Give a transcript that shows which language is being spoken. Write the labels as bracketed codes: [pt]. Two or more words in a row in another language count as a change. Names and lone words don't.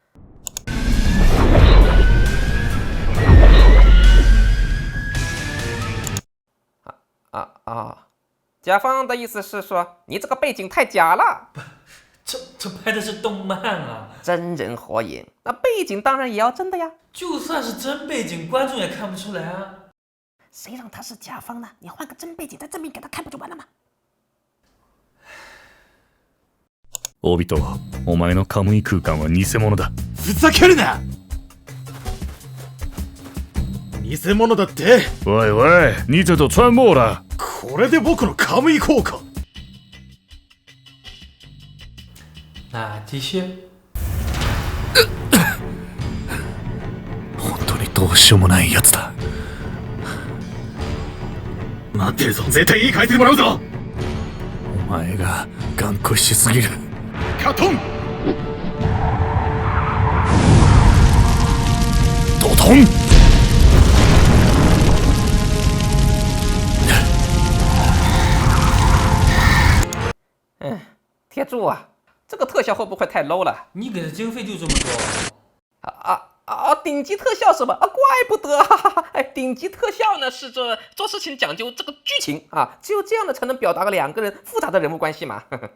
[zh] 甲方的意思是说，你这个背景太假了。这拍的是动漫啊，真人火影，那背景当然也要真的呀。就算是真背景，观众也看不出来啊。谁让他是甲方呢？你换个真背景再证明给他看不就完了吗？ [ja] オビト、お前のカムイ空間は偽物だ。ふざけるな。偽物だって。 [zh] 喂喂，你这都穿模了。 [ja] これで僕のカムイ効果。 [zh] 那继续。 [ja] 本当にどうしようもないやつだ。待ってるぞ、絶対いい返してもらうぞ。お前が頑固しすぎる。カトン。ドトン。 [zh] 铁柱啊，这个特效会不会太 low 了？你给的经费就这么多？顶级特效是吧？怪不得，哎，顶级特效呢是做事情讲究这个剧情啊，只有这样的才能表达两个人复杂的人物关系嘛。